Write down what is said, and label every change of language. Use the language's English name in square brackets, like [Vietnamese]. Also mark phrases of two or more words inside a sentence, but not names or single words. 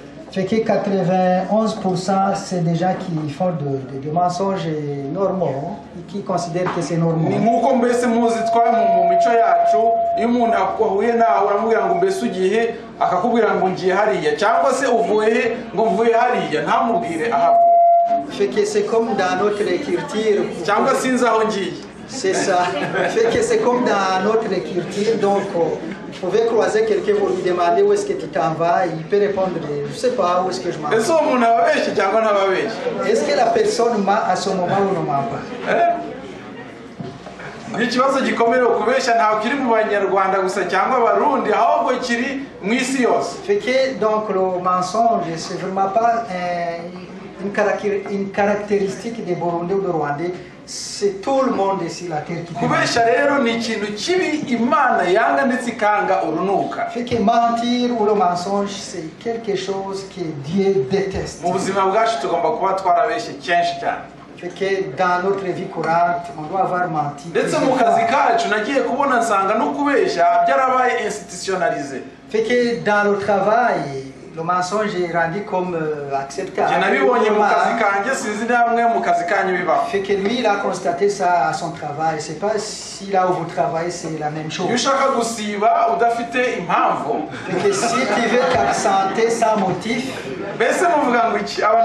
[French] Fait que 91% c'est des gens qui font des mensonges normaux, qui considèrent que c'est normal. [Kinyarwanda] Ni nkuko mbese muzi twa mu mico yacu iyo umuntu ahuye nawe uramubwira ngo mbese ugiye akakubwira ngo ngiye hariya cyangwa se uvuye ngo mvuye hariya ntamubwire aha. [French] Fait que c'est comme dans notre écriture. [Kinyarwanda] Cyangwa sinzi aho ngiye. [French] C'est ça. Fait que c'est comme dans notre écriture, donc vous pouvez croiser quelqu'un, vous lui demandez où est-ce que tu t'en vas, il peut répondre, je ne sais pas où est-ce que je m'en vais. Est-ce que la personne ment à ce moment ou ne ment pas? [Kinyarwanda] Ni ikibazo gikomeye kubeshya ntaho kiri mu Banyarwanda gusa cyangwa Abarundi ahubwo kiri mu isi yose. [French] Fait que donc le mensonge c'est vraiment pas une caractéristique des Burundais ou des Rwandais. C'est tout le monde ici la terre qui [Kinyarwanda] kubesha rero ni ikintu kibi Imana yanga ndetse ikanga urunuka. [French] Fait que mentir ou le mensonge c'est quelque chose que Dieu déteste. [Kinyarwanda] Mu buzima bwacu tugomba kuba twarabeshye kenshi cyane. [French] Fait que dans notre vie courante on doit avoir menti. [Kinyarwanda] Ndetse mu kazi kacu nagiye kubona nsanga no kubesha byarabaye institutionnalisé. [French] Fait que dans le travail le mensonge est rendu comme acceptable. Fait que lui il a constaté ça à son travail. C'est pas si là où vous travaillez c'est la même chose. Fait que si tu veux t'absenter sans motif, comment vous dites?